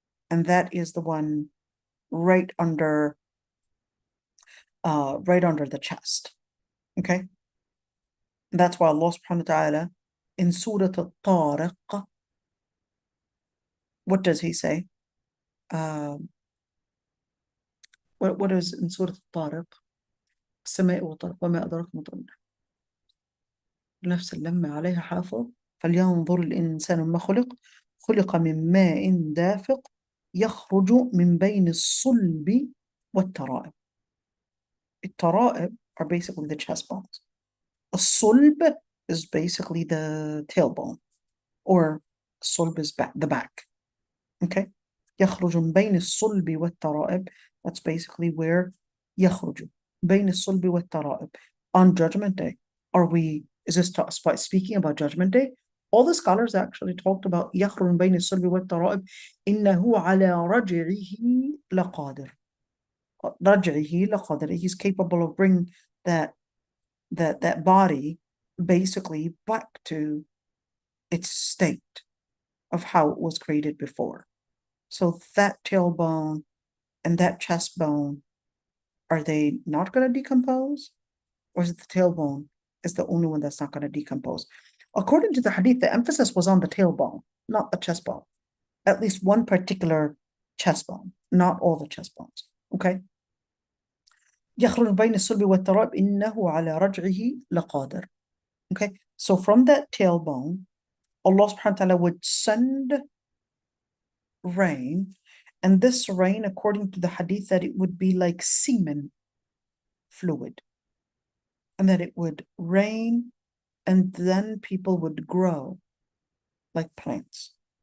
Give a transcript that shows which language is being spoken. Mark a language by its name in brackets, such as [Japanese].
[English] And that is the one right under the chest. Okay? And that's why Allah subhanahu wa ta'ala in surah al-Tariq, what does he say? What is in surah al-Tariq? [Arabic] السماء والطارق وما أدراك ما الطارق نفس اللمة عليها حافظ فلينظر الإنسان ما خلق من ماء دافق يخرج من بين الصلب والترائب. [English] الترائب are basically the chest bones. الصلب is basically the tailbone, or الصلب is the back. Okay? [Arabic] يخرج من بين الصلب والترائب. [English] That's basically where [Arabic] يخرج بين الصلب والترائب. [English] On Judgment Day, is this speaking about Judgment Day? All the scholars actually talked about [Arabic] يخرج من بين الصلب والترائب إنه على رجعه لقادر. رجعه لقادر. [English] He's capable of bringing that body basically back to its state of how it was created before. So that tailbone and that chest bone Are they not going to decompose? Or is it the tailbone is the only one that's not going to decompose? According to the hadith, the emphasis was on the tailbone, not the chest bone. At least one particular chest bone, not all the chest bones. Okay? [Arabic] يخرج بين الصلب والتراب إنه على رجعه لقادر. [English] Okay? So from that tailbone, Allah subhanahu wa ta'ala would send rain, and this rain, according to the hadith, that it would be like semen fluid, and that it would rain, and then people would grow like plants.